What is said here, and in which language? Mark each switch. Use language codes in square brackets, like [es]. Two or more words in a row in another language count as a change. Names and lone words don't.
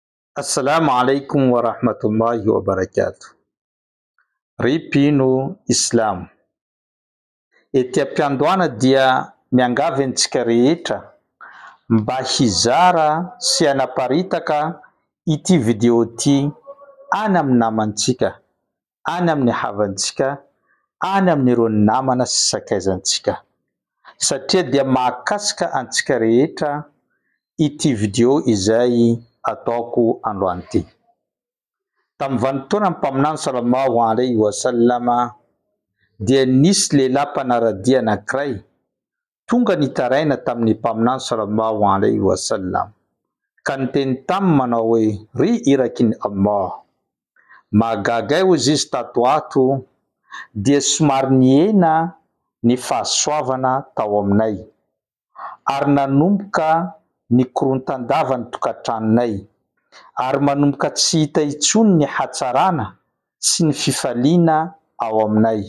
[ar] السلام عليكم ورحمة الله وبركاته. [mg] Ripino Islam. Ety ampiandohana dia miangavy antsika rehetra mba hizara sy hanaparitaka ity video ty any amin'ny namantsika, any amin'ny havantsika, any amin'ireo namana sy sakaizantsika. Satria dia mahakasika antsika rehetra ity video izay ataoko androany ty. Tamin'ny vanim-potoana ny mpaminany [ar] صلى الله عليه وسلم [mg] dia nisy lehilahy mpanaradia anankiray tonga nitaraina tamin'ny mpaminany [ar] صلى الله عليه وسلم [mg] ka niteny taminy manao hoe: ry irakin'ny Allah, mahagaga hozy izy tato ato dia somary nihena ny fahasoavana tao aminay ary nanomboka ny korontandava ny tokantranonay ary manomboka tsy hita intsony ny hatsarana sy ny fifaliana ao aminay.